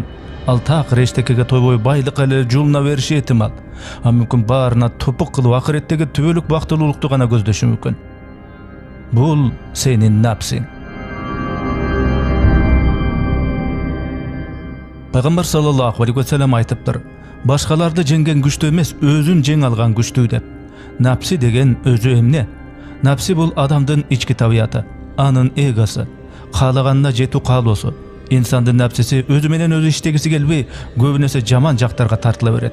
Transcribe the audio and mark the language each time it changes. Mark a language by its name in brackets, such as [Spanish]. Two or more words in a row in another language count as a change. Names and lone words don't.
[Kyrgyz] Ал такыр эчтекеге тойбой байлыкка эле жулуна бериши этимал. А мүмкүн баарына топук кылып акыреттеги түбөлүк бактылуулукту гана көздөшү мүмкүн. Бул сенин напсиң. Пайгамбар [Arabic] صلى الله عليه وسلم [Kyrgyz] айтыптыр: башкаларды жеңген күчтүү эмес, өзүн жең алган күчтүү деп. Напси деген өзү эмне? Напси бул адамдын ички табияты, анын эгосы, каалаганына жетүү каалоосу. Инсандын напсиси өзү менен өзү иштегиси келбей, көбүнесе жаман жактарга тартыла берет.